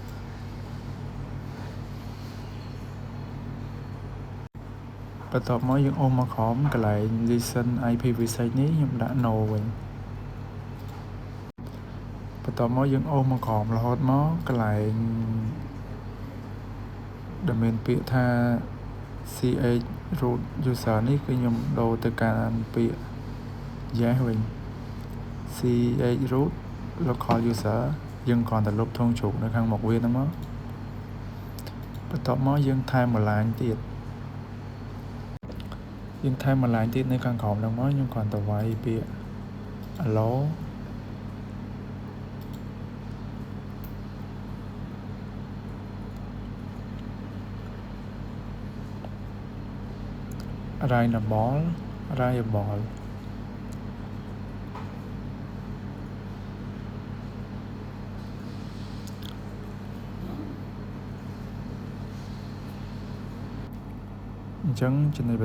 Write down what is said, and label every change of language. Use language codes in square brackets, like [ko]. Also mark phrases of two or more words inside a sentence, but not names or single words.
[km] បន្ទាប់មកយើងអូសមកក្រោមកន្លែង [en] listen IPv6 [km] នេះខ្ញុំដាក់ no វិញបន្ទាប់មកយើងអូសមកក្រោមរហូតមកកន្លែង ដែលមានពាក្យថា [en] ch root user [km] នេះគឺខ្ញុំដូរទៅកាន់ពាក្យ yes វិញ [en] ch root local user [km] យើងគ្រាន់តែលុបធុងជ្រូកនៅខាងមុខវាហ្នឹងមកបន្ទាប់មកយើងថែមមួយឡាញទៀត នៅខាងក្រោមហ្នឹងមកខ្ញុំគ្រាន់តែវាយពាក្យ allow variable អញ្ចឹងចំណុច